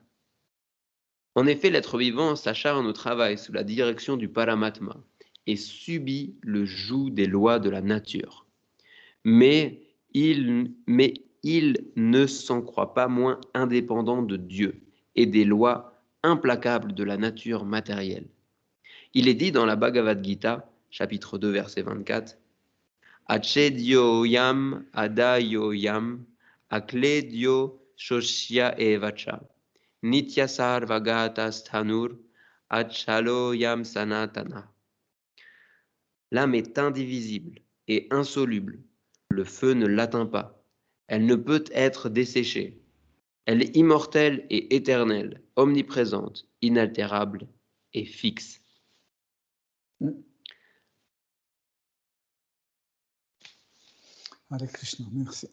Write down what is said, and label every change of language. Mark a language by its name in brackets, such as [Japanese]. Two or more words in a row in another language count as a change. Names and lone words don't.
[French] En effet, l'être vivant s'acharne au travail sous la direction du Paramatma et subit le joug des lois de la nature. Mais il ne s'en croit pas moins indépendant de Dieu et des lois implacables de la nature matérielle. Il est dit dans la Bhagavad Gita, chapitre 2, verset 24, [Sanskrit] अच्छेद्यो यम् अदाह्यो यम् अक्लेद्यो शोष्य एवच नित्य सर्वगत स्थाणुर् अचलो यम् सनातन. [French] L'âme est indivisible et insoluble. Le feu ne l'atteint pas. Elle ne peut être desséchée. Elle est immortelle et éternelle, omniprésente, inaltérable et fixe. Hare Krishna, merci.